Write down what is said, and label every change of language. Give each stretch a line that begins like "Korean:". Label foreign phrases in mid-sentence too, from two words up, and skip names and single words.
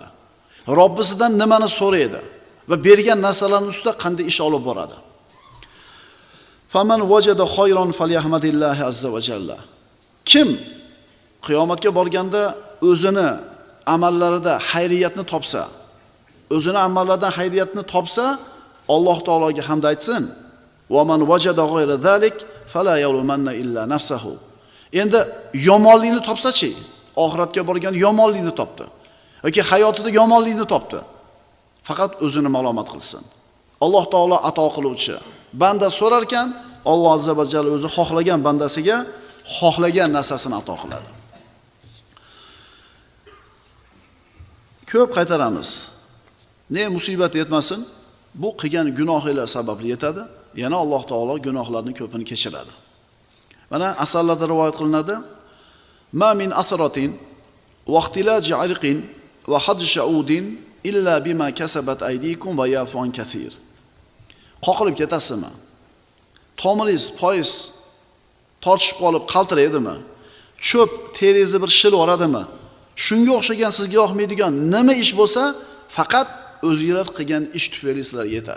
Uzbek: Robbisidan nimani so'raydi va bergan narsalarning ustida qanday ish olib boradi?
Arabic: فمن وجد خيرا فليحمد الله عز وجل.
Uzbek: Kim qiyomatga borganda o'zini amallarida xayriyatni topsa, o'zini amallaridan xayriyatni topsa, Alloh taologa hamd aytsin.
Arabic: ومن وجد غير ذلك فلا يلومن إلا نفسه.
Uzbek: Endi yomonlikni topsa-chi, oxiratga borgan yomonlikni topdi yoki hayotida yomonlikni topdi. Faqat o'zini malomat qilsin. Alloh taolo ato qiluvchi. Banda so'rar ekan, Alloh
Arabic: عز وجل
Uzbek: o'zi xohlagan bandasiga xohlagan narsasini ato qiladi. Ko'p qaytaramiz. Ne musibat yetmasin, bu qilgan gunohlar sababli yetadi. Yana Alloh taolo gunohlarning ko'pini kechiradi. Mana asarlarda rivoyat qilinadi:
Arabic: "ما من عثرة واختلاج عرق وخدش عود إلا بما كسبت أيديكم ويعفو عن كثير."
Uzbek: Qoqilib ketasizmi? Tomiringiz, poyiz tortishib qolib qaltiraydimi? Cho'p teringizni bir shil oradimi? Shunga o'xshagan sizga yoqmaydigan nima ish bo'lsa, faqat o'zingizlar qilgan ish tufayli sizlarga yetadi.